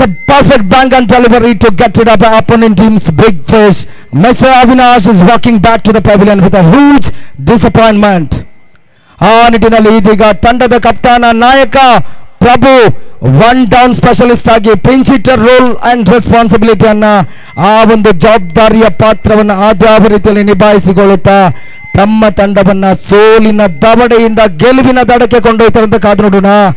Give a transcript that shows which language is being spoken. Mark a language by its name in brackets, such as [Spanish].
[English] perfect bang and delivery to get rid of the opponent team's big fish. Mr. Avinash is walking back to the pavilion with a huge disappointment. [Kannada] ಆ ನಿಟ್ಟಿನಲ್ಲಿ ಇದೀಗ ತಂಡದ ಕಪ್ತಾನ ನಾಯಕ ಪ್ರಭು one down specialist ಆಗಿ [English] pinch hitter role and ರೆಸ್ಪಾನ್ಸಿಬಿಲಿಟಿಯನ್ನ [Kannada] ಆ ಒಂದು ಜವಾಬ್ದಾರಿಯ ಪಾತ್ರವನ್ನು ಆದ್ಯಾವ ರೀತಿಯಲ್ಲಿ ನಿಭಾಯಿಸಿಕೊಳ್ಳುತ್ತಾ ತಮ್ಮ ತಂಡವನ್ನ ಸೋಲಿನ ದವಡೆಯಿಂದ ಗೆಲುವಿನ ದಡಕ್ಕೆ ಕೊಂಡೊಯ್ತಾರಂತ ಕಾದು ನೋಡೋಣ.